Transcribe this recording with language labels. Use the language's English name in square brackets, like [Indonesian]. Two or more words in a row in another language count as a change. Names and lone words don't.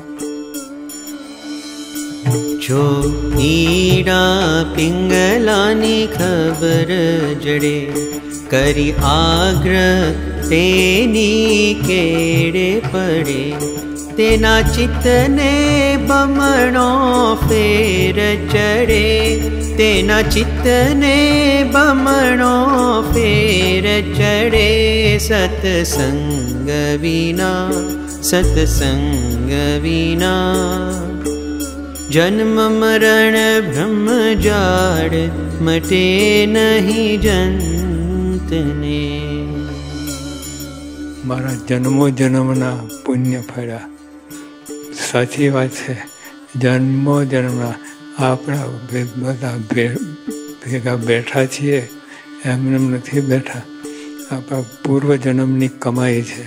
[Gujarati] જો ઈડા પિંગલાની ખબર જડે, કરી આગ્રહ તેની કેડે પડે, તેના ચિત્તને બમણો ફેર ચડે, તેના ચિત્તને બમણો ફેર ચડે. સત્સંગ વિના જન્મ મરણ બ્રહ્મ જાડ મટે નહીં જંતને. મારા જન્મો જન્મના પુણ્ય ફળ્યા. સાચી વાત છે, જન્મો જન્મના આપણા બધા ભેગા બેઠા છીએ એમને નથી બેઠા. આપણા પૂર્વજન્મની કમાઈ છે.